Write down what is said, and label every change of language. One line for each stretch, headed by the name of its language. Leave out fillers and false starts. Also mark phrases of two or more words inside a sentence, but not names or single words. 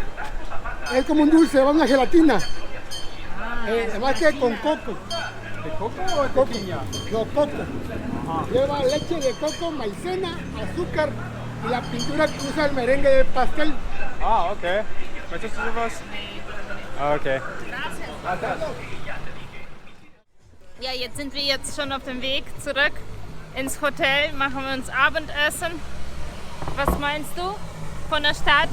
Spanish: Es como un dulce, una gelatina. Además que con coco. ¿De coco o de piña? No, coco. Lleva leche de coco, maicena, azúcar y la pintura que usa el merengue de pastel.
German: Ah, okay. Möchtest du sowas? Okay. Ja, jetzt sind wir schon auf dem Weg zurück ins Hotel, machen wir uns Abendessen. Was meinst du von der Stadt?